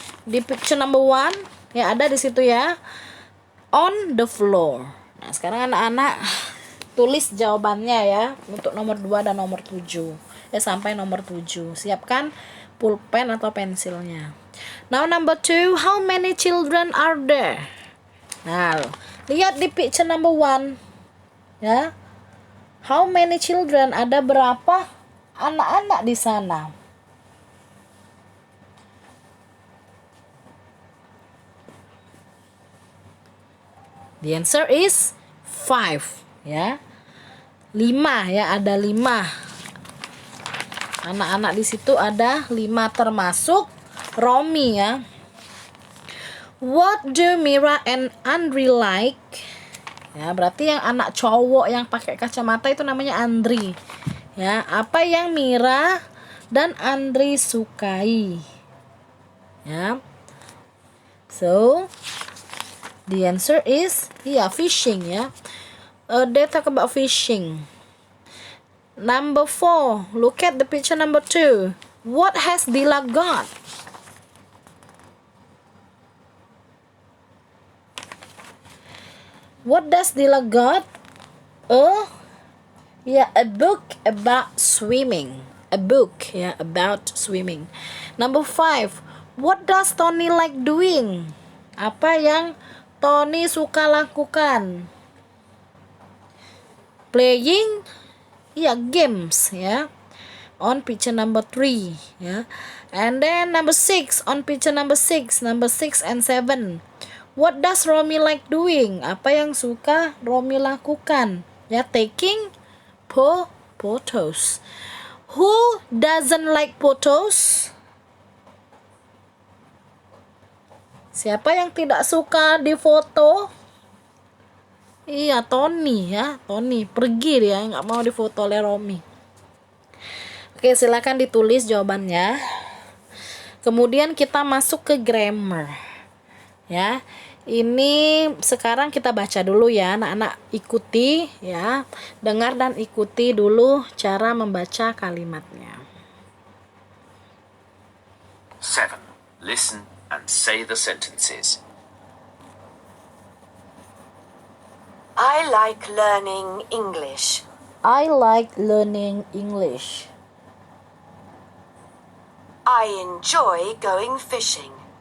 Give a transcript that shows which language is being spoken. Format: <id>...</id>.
<id>Di picture number 1 ya, ada di situ ya,</id> <en>on the floor.</en> <id>Nah, sekarang anak-anak tulis jawabannya ya, untuk nomor 2 dan nomor 7 ya, sampai nomor 7. Siapkan pulpen atau pensilnya.</id> <en>Now number 2, how many children are there?</en> <id>Nah, lihat di picture number 1 ya,</id> <en>how many children,</en> <id>ada berapa anak-anak di sana?</id> <en>The answer is 5 ya. 5 ya, ada 5.</en> <id>Anak-anak di situ ada 5 termasuk Romi ya.</id> <en>What do Mira and Andri like?</en> <id>Ya, berarti yang anak cowok yang pakai kacamata itu namanya Andri. Ya, apa yang Mira dan Andri sukai? Ya.</id> <en>So, the answer is fishing ya. They talk about fishing. Number 4, look at the picture number 2. What has Dila got? What does Dila got? A book about swimming. A book about swimming. Number 5, what does Tony like doing?</en> <id>Apa yang Tony suka lakukan?</id> <en>Playing games ya, on picture number 3 ya. And then number 6, on picture number 6 and 7, what does Romi like doing?</en> <id>Apa yang suka Romi lakukan? Ya,</id> <en>taking photos. Who doesn't like photos?</en> <id>Siapa yang tidak suka difoto? Iya, Tony ya. Tony pergi dia, nggak mau difoto oleh Romi. Oke, silakan ditulis jawabannya. Kemudian kita masuk ke grammar ya. Ini sekarang kita baca dulu ya, anak-anak ikuti ya. Dengar dan ikuti dulu cara membaca kalimatnya. 7.</id> <en>Listen and say the sentences. I like learning English. I like learning English. I enjoy going fishing.</en>